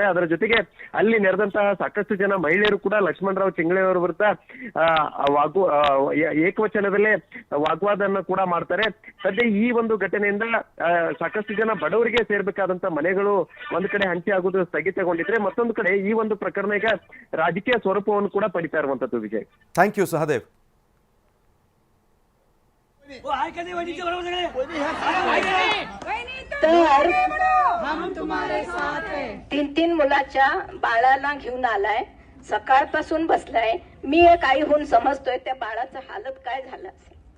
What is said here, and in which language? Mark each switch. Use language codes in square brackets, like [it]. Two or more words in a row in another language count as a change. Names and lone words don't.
[kn] ಅದರ ಜೊತೆಗೆ ಅಲ್ಲಿ ನೆರೆದಂತಹ ಸಾಕಷ್ಟು ಜನ ಮಹಿಳೆಯರು ಕೂಡ ಲಕ್ಷ್ಮಣರಾವ್ ಚಿಂಗಳೆ ಅವರ ವಿರುದ್ಧ ಏಕವಚನದಲ್ಲೇ ವಾಗ್ವಾದನ್ನ ಕೂಡ ಮಾಡ್ತಾರೆ. ಸದ್ಯ ಈ ಒಂದು ಘಟನೆಯಿಂದ ಸಾಕಷ್ಟು ಜನ ಬಡವರಿಗೆ ಸೇರ್ಬೇಕಾದಂತ ಮನೆಗಳು ಒಂದ್ ಕಡೆ ಹಂಚಿ ಆಗುವುದು ಸ್ಥಗಿತಗೊಂಡಿದ್ರೆ, ಮತ್ತೊಂದು ಕಡೆ ಈ ಒಂದು ಪ್ರಕರಣ ಈಗ ರಾಜಕೀಯ ಸ್ವರೂಪವನ್ನು ಕೂಡ ಪಡಿತಾ ಇರುವಂತದ್ದು. ವಿಜಯ್, [en] thank you ಸಹದೇವ್. [mr] तीन मुलाच्या बाळाला घेऊन आलाय. सकाळपासून बसलाय. मी एक आई होऊन समजतोय त्या बाळाचं हालत काय झालं असेल.